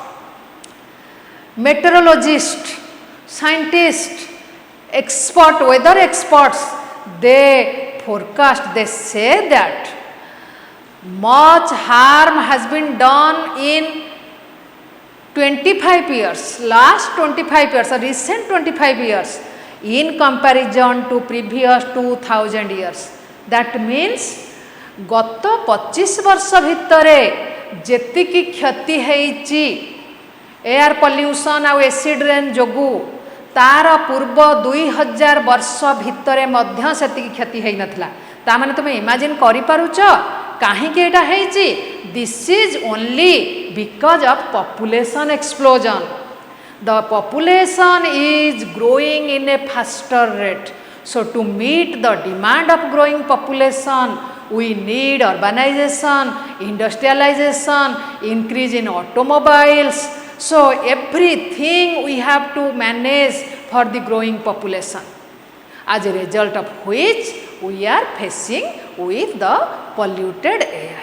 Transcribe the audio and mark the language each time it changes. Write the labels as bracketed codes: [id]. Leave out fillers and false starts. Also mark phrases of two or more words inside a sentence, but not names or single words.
[en] meteorologists, scientists, weather experts, they forecast, they say that much harm has been done in 25 years, last 25 years, or recent 25 years in comparison to previous 2000 years. That means [or] ଗତ 25 ବର୍ଷ ଭିତର ଯେତିକି କ୍ଷତି ହେଇଛି [en] air pollution [or] ଆ [en] acid rain [or] ଯୋଗୁ ତାର ପୂର୍ବ 2000 ବର୍ଷ ଭିତର ମଧ୍ୟ ସେତିକି କ୍ଷତି ହେଇ ନଥିଲା। ତା ମାନେ ତୁମ ଇମାଜିନ୍ କରି ପାରୁଛ କାହିଁକି ଏଇଟା ହେଇଛି? [en] This is only because of population explosion. The population is growing in a faster rate. So to meet the demand of growing population, we need urbanization, industrialization, increase in automobiles. So everything we have to manage for the growing population. As a result of which we are facing with the polluted air.